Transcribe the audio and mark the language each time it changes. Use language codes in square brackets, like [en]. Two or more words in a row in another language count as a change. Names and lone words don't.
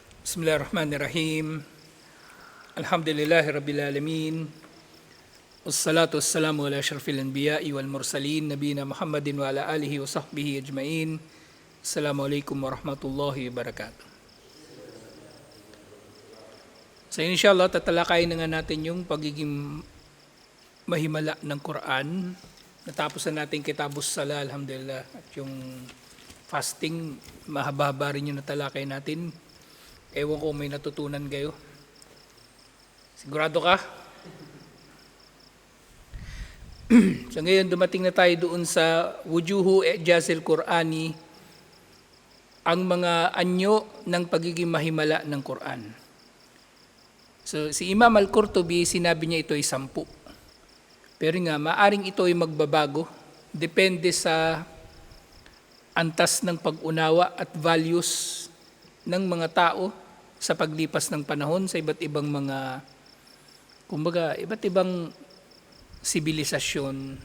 [ar] بسم الله الرحمن الرحيم الحمد لله رب العالمين. والصلاة والسلام على أشرف الأنبياء والمرسلين نبينا محمد وعلى آله وصحبه أجمعين. السلام عليكم ورحمة الله وبركاته. [tl] So inshallah tatalakayin na nga natin yung pagiging mahimala ng Quran. Natapos na natin Kitabus Sala, alhamdulillah. At yung fasting, mahaba-haba rin yung natalakay natin. Ewan ko may natutunan kayo. Sigurado ka? So ngayon dumating na tayo doon sa [ar] وجوه إعجاز القرآن, [tl] ang mga anyo ng pagiging mahimala ng Quran. So si Imam Al-Qurtubi, sinabi niya ito ay 10. Pero nga, maaring ito ay magbabago. Depende sa antas ng pag-unawa at values ng mga tao sa paglipas ng panahon sa iba't ibang mga, kumbaga, iba't ibang sibilisasyon.